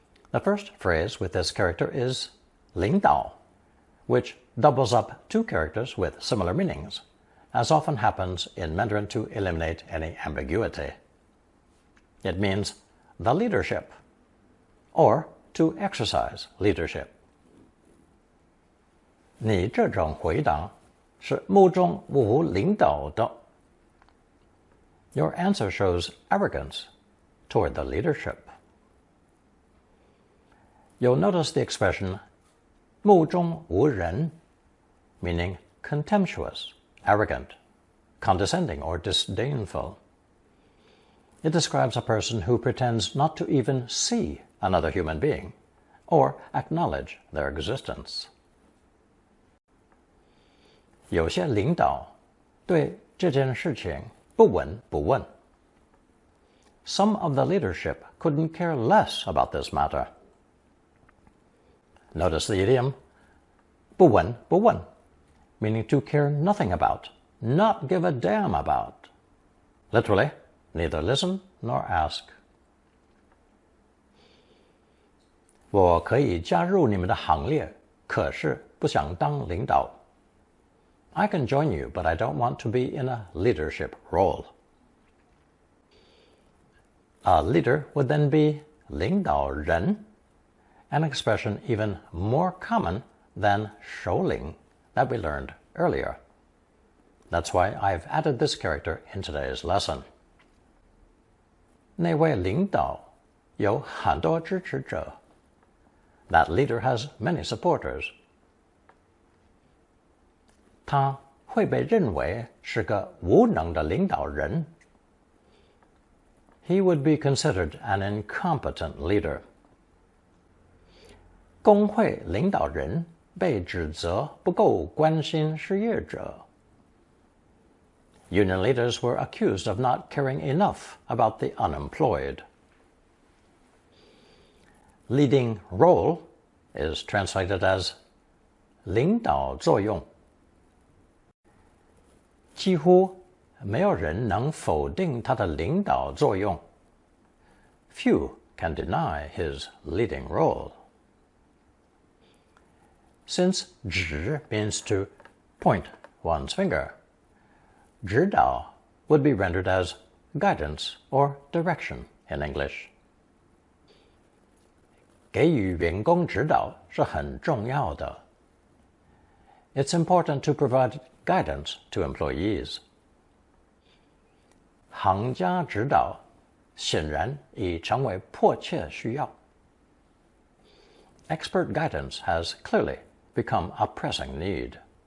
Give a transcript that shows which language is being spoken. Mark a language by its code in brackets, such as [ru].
[en] The first phrase with this character is 领导, which doubles up two characters with similar meanings, as often happens in Mandarin to eliminate any ambiguity. It means the leadership, or to exercise leadership. [zh] 你这种回答是目中无领导的. [en] Your answer shows arrogance toward the leadership. You'll notice the expression 目中无人, meaning contemptuous, arrogant, condescending, or disdainful. It describes a person who pretends not to even see another human being or acknowledge their existence. [zh] 有些领导对这件事情不闻不问. [en] Some of the leadership couldn't care less about this matter. Notice the idiom 不闻不问, meaning to care nothing about, not give a damn about. Literally, neither listen nor ask. [zh] 我可以加入你们的行列，可是不想当领导。 [en] I can join you, but I don't want to be in a leadership role. A leader would then be 领导人, an expression even more common than 首领 that we learned earlier. That's why I've added this character in today's lesson. [zh] 那位领导有很多支持者. [en] That leader has many supporters. [zh] 他会被认为是个无能的领导人. [en] He would be considered an incompetent leader. [zh] 工会领导人被指责不够关心失业者. [en] Union leaders were accused of not caring enough about the unemployed. Leading role is translated as 领导作用. [zh] 几乎没有人能否定他的领导作用. [en] Few can deny his leading role. Since 指 means to point one's finger, 指导 would be rendered as guidance or direction in English. [zh] 给予员工指导是很重要的. [en] It's important to provide guidance to employees. [zh] 行家指导显然已成为迫切需要. [en] Expert guidance has clearly become a pressing need.